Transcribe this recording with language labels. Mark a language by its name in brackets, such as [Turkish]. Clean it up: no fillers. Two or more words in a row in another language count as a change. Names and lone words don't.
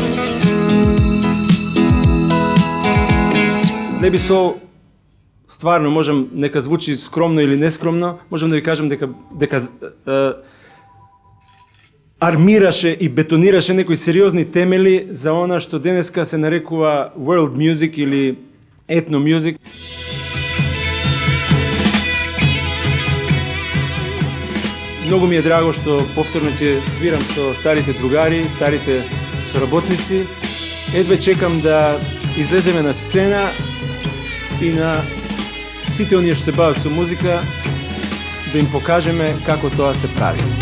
[Macedonian] Не би со стварно можам, нека звучи скромно или нескромно, можам да ви кажам дека армираше и бетонираше некои сериозни темели за она што денеска се нарекува [English] world music [Macedonian] или [English] ethno music. [Macedonian] Многу ми е драго што повторно ќе свирам со старите другари, старите соработници. Едве чекам да излеземе на сцена и на сите оние што се бават со музика да им покажеме како тоа се прави.